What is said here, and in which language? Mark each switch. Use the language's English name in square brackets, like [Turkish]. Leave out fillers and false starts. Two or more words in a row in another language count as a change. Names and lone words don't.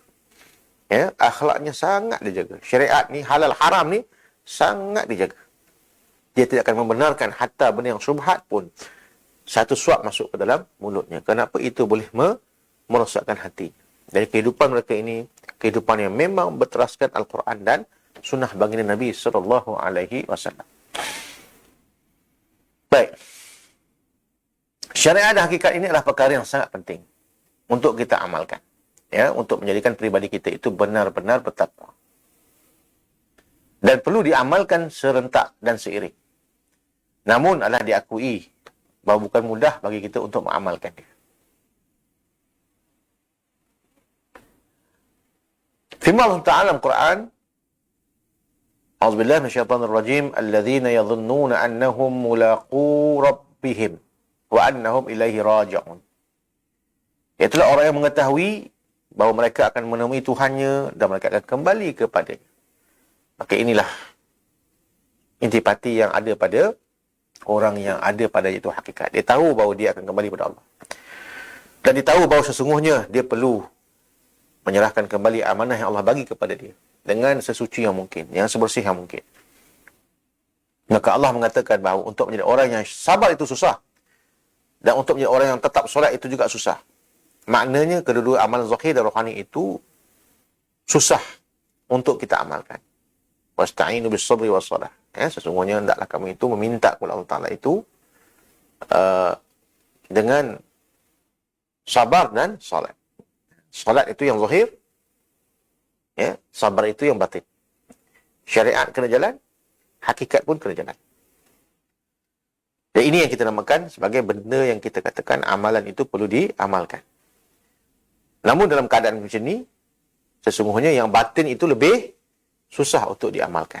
[Malay] Ya, akhlaknya sangat dijaga. Syariat ni, halal haram ni sangat dijaga. Dia tidak akan membenarkan hatta benda yang syubhat pun satu suap masuk ke dalam mulutnya. Kenapa? Itu boleh merosakkan hati. Dari kehidupan mereka ini, kehidupan yang memang berteraskan Al-Quran dan sunnah baginda Nabi [Arabic] صلى الله عليه وسلم. [Malay] Baik. Syariat dan hakikat ini adalah perkara yang sangat penting untuk kita amalkan. Ya, untuk menjadikan pribadi kita itu benar-benar bertakwa. Dan perlu diamalkan serentak dan seiring. Namun adalah diakui bahawa bukan mudah bagi kita untuk mengamalkan dia. Firman Allah Ta'ala dalam Quran, [Arabic] أعوذ بالله من الشيطان الرجيم، الذين يظنون أنهم ملاقو ربهم وأنهم إليه راجعون. [Malay] Itulah orang yang mengetahui bahawa mereka akan menemui Tuhannya dan mereka akan kembali kepadanya. Maka inilah intipati yang ada pada orang yang ada pada itu hakikat. Dia tahu bahawa dia akan kembali kepada Allah. Dan dia tahu bahawa sesungguhnya dia perlu menyerahkan kembali amanah yang Allah bagi kepada dia dengan sesuci yang mungkin, yang sebersih yang mungkin. Maka Allah mengatakan bahawa untuk menjadi orang yang sabar itu susah. Dan untuk menjadi orang yang tetap solat itu juga susah. Maknanya kedua-dua amalan zahir dan rohani itu susah untuk kita amalkan. [Arabic] واستعينوا بالصبر والصلاة. [Malay] Ya, sesungguhnya hendaklah kamu itu meminta kepada Allah Ta'ala itu dengan sabar dan salat. Salat itu yang zahir, ya, sabar itu yang batin. Syariat kena jalan, hakikat pun kena jalan. Dan ini yang kita namakan sebagai benda yang kita katakan amalan itu perlu diamalkan. Namun dalam keadaan macam ni, sesungguhnya yang batin itu lebih susah untuk diamalkan.